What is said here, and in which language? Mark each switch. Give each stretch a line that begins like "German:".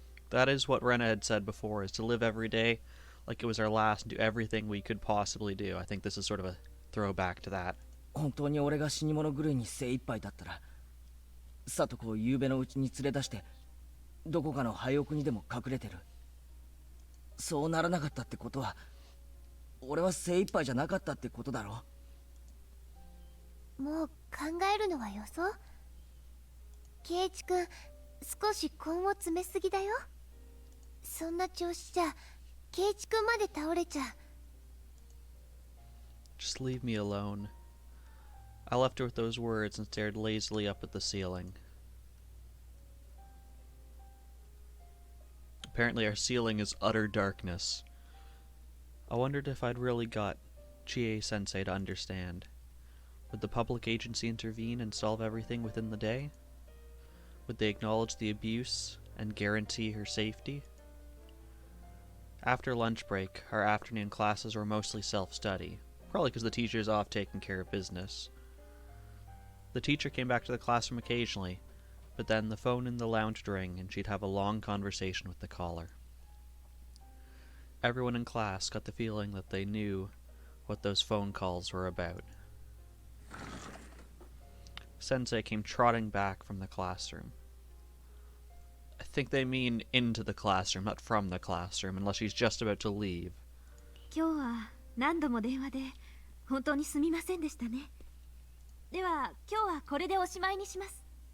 English: That is what Rena had said before, is to live every day like it was our last and do everything we could possibly do. I think this is sort of a throwback to that.
Japanese: 本当に俺が死に物狂いに精一杯だったら、里子を夕べのうちに連れ出して、どこかの廃屋にでも隠れてる。そうならなかったってことは、俺は精一杯じゃなかったってことだろ。もう考えるのはよそ。圭一君、少し根を詰めすぎだよ。そんな調子じゃ、圭一君まで倒れちゃう。
English: Just leave me alone. I left her with those words and stared lazily up at the ceiling. Apparently our ceiling is utter darkness. I wondered if I'd really got Chie-sensei to understand. Would the public agency intervene and solve everything within the day? Would they acknowledge the abuse and guarantee her safety? After lunch break, our afternoon classes were mostly self-study, probably because the teacher's off taking care of business. The teacher came back to the classroom occasionally, but then the phone in the lounge would ring and she'd have a long conversation with the caller. Everyone in class got the feeling that they knew what those phone calls were about. Sensei came trotting back from the classroom. I think they mean into the classroom, not from the classroom, unless she's just about to leave.
Japanese: 今日は何度も電話で本当にすみませんでしたね。では今日はこれでおしまいにします。